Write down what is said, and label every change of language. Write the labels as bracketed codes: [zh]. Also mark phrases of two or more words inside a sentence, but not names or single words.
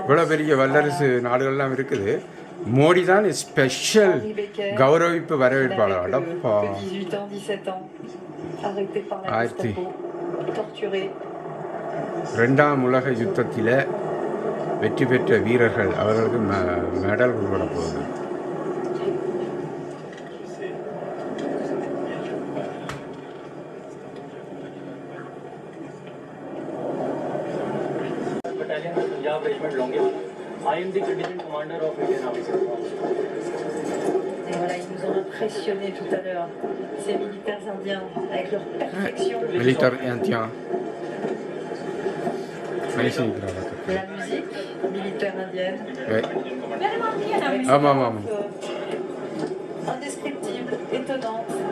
[ta] இவ்வளோ பெரிய வல்லரசு நாடுகள்லாம் இருக்குது. மோடி தான் ஸ்பெஷல் கௌரவிப்பு வரவேற்பாளர். அடப்பா [fr] 18 ans, 17 ans, arrêté par la Gestapo, torturé. [ta] ரெண்டாம் உலக யுத்தத்தில் வெற்றி பெற்ற வீரர்கள் அவர்களுக்கு மெடல் கொடுக்கப்பட போகுது. [en] I am the contingent commander of Indian Army. [fr] Et voilà, ils nous ont impressionnés tout à l'heure, ces militaires indiens, avec leur perfection. Militaire indien. Magnifique. La musique militaire indienne. Oui. Indescriptible, étonnante.